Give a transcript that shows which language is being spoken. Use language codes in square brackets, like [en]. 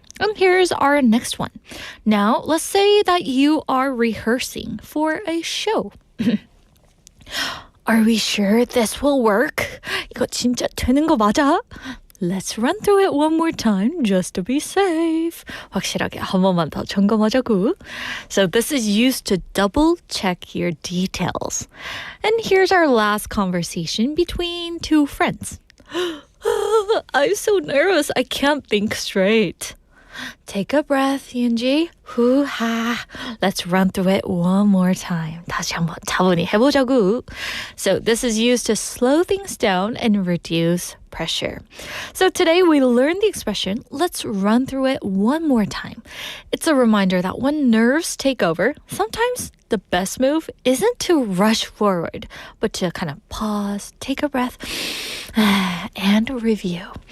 [en] And here's our next one. Now, let's say that you are rehearsing for a show. Are we sure this will work? [ko] 이거 진짜 되는 거 맞아? [en] Let's run through it one more time just to be safe. [ko] 확실하게 한 번만 더 점검하자고. [en] So this is used to double check your details. And here's our last conversation between two friends. I'm so nervous. I can't think straight. Take a breath, Yoonji. Hoo-ha. Let's run through it one more time. [ko] 다시 한번 차분히 해보자고. [en] So this is used to slow things down and reduce pressure. So today we learned the expression, let's run through it one more time. It's a reminder that when nerves take over, sometimes the best move isn't to rush forward, but to kind of pause, take a breath, and review.